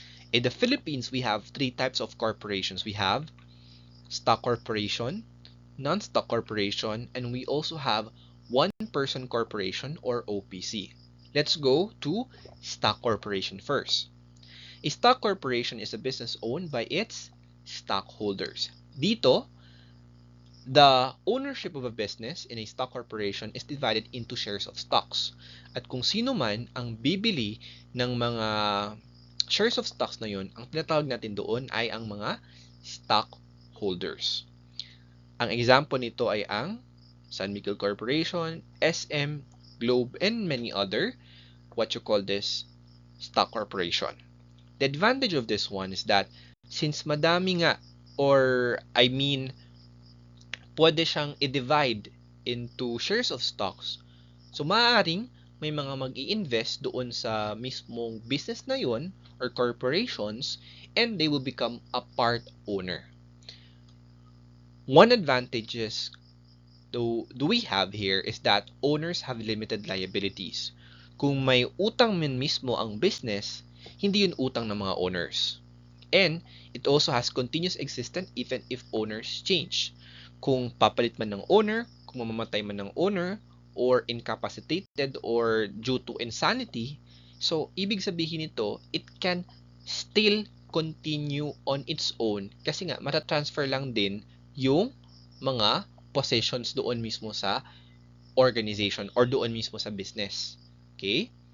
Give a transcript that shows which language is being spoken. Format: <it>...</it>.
<en>In the Philippines, we have three types of corporations. We have stock corporation, non-stock corporation, and we also have one-person corporation or OPC. Let's go to stock corporation first. A stock corporation is a business owned by its stockholders. Dito, the ownership of a business in a stock corporation is divided into shares of stocks.</en> <tl>At kung sino man ang bibili ng mga shares of stocks na yun, ang tinatawag natin doon ay ang mga stockholders. Ang example nito ay ang San Miguel Corporation, SM, Globe,</tl> <en>and many other, what you call this, stock corporation. The advantage of this one is that</en> <tl>since madami nga,</tl> <en>or I mean, pwede siyang i-divide into shares of stocks,</en> <tl>so maaaring may mga mag-i-invest doon sa mismong business na yun</tl> <en>or corporations, and they will become a part owner. One advantages do we have here is that owners have limited liabilities.</en> <tl>Kung may utang man mismo ang business, hindi yun utang ng mga owners.</tl> <en>And it also has continuous existence even if owners change.</en> <tl>Kung papalit man ng owner, kung mamamatay man ng owner, or incapacitated or due to insanity, so ibig sabihin nito,</tl> <en>it can still continue on its own</en> <tl>kasi nga matatransfer lang din yung mga possessions doon mismo sa organization or doon mismo sa business. Okay?</tl>